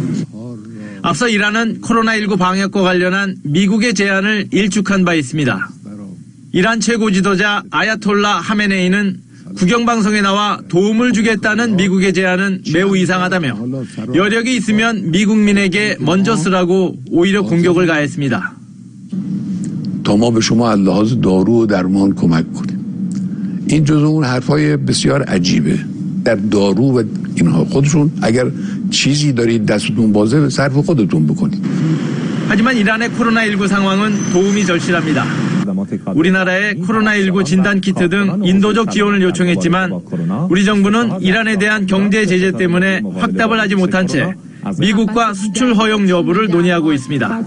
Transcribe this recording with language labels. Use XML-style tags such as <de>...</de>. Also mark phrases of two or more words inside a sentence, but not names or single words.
<ko>앞서 이란은 코로나19 방역과 관련한 미국의 제안을 일축한 바 있습니다. 이란 최고 지도자 아야톨라 하메네이는 국영방송에 나와 도움을 주겠다는 미국의 제안은 매우 이상하다며 여력이 있으면 미국민에게 먼저 쓰라고 오히려 공격을 가했습니다.</ko> <fa>ما به شما از لحاظ دارو و درمان کمک کنیم. این جزو اون حرفای بسیار عجیبه. در دارو و اینها خودشون اگر چیزی دارید دستتون بازه صرف خودتون بکنید.</fa> <ko>하지만 이란의 코로나19 상황은 도움이 절실합니다. 우리나라에 코로나19 진단키트 등 인도적 지원을 요청했지만 우리 정부는 이란에 대한 경제 제재 때문에 확답을 하지 못한 채 미국과 수출 허용 여부를 논의하고 있습니다.</ko>